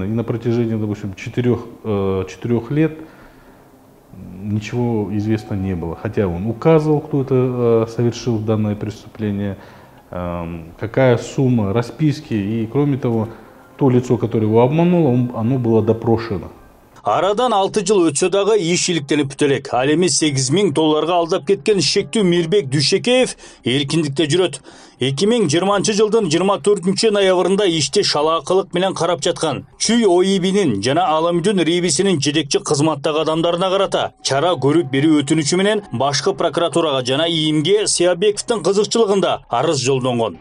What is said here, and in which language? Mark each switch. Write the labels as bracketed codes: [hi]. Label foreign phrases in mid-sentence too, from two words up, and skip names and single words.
[ru] И на протяжении, допустим, 4 лет ничего известно не было. Хотя он указывал, кто это совершил данное преступление, какая сумма, расписки. И кроме того, то лицо, которое его обмануло, оно было допрошено. [ky] Арадан 6 жыл өтсө дагы иш иликтенип бүтө элек. Ал эми 8 000 долларга алдап кеткен Шектүү Мирбек Дүйшекеев эркиндикте жүрөт. 2020 жылдын 24 ноябрында ишти шалаакылык менен карап жаткан Чүй ОИБнин жана Аламүдүн рейбисинин жетекчи кызматтагы адамдарына карата чара көрүп берүү өтүнүчү менен башкы прокуратурага жана ИИМге Сиябековдун кызыкчылыгында арыз жолдонгон.